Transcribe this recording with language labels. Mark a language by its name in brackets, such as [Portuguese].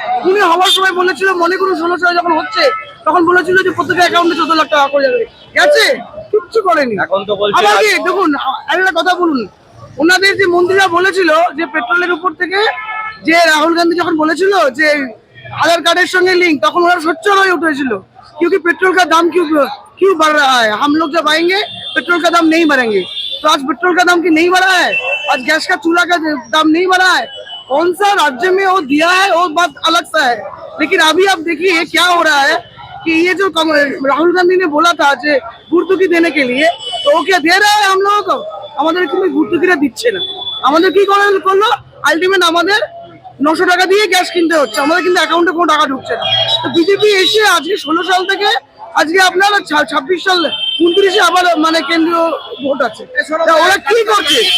[Bangla] উনি হওয়ার সময় বলেছিল, মনে করুন 16 সালে যখন হচ্ছে তখন বলেছিল যে প্রত্যেকের অ্যাকাউন্টে 14 লাখ টাকা করে যাবে। গেছে? কিচ্ছু করেনি। এখন তো বলছে আবার কি দেখুন একটা কথা বলুন, ওনাদের যে মন্ত্রীরা বলেছিল যে পেট্রোলের উপর থেকে, যে রাহুল গান্ধী যখন বলেছিল যে আধার কার্ডের সঙ্গে লিঙ্ক, তখন ওরা সোচ্চার হয়ে উঠেছিল। [Hindi] क्योंकि पेट्रोल का दाम क्यों बढ़ रहा है? हम लोग जब आएंगे पेट्रोल का दाम नहीं बढ़ेंगे। तो आज पेट्रोल का दाम की नहीं बढ़ा है, आज गैस का चूल्हा का दाम नहीं बढ़ा है। कौन सा राज्य में वो दिया है वो बात अलग सा है। लेकिन अभी आप देखिए क्या हो रहा है कि ये जो राहुल गांधी ने बोला था [Bangla] যে ভর্তুকি [Hindi] देने के लिए, तो वो क्या दे रहा है हम लोगों को? [Bangla] আমাদের কিন্তু ভর্তুকিটা দিচ্ছে না। আমাদের কি করলো আলটিমেট আমাদের 900 টাকা দিয়ে গ্যাস কিনতে হচ্ছে, আমাদের কিন্তু অ্যাকাউন্টে কোনো টাকা ঢুকছে না। তো বিজেপি এসে আজকে 16 সাল থেকে আজকে আপনার 26 সাল 29-এ আবার মানে কেন্দ্রীয় ভোট আছে। ওরা কি করছে?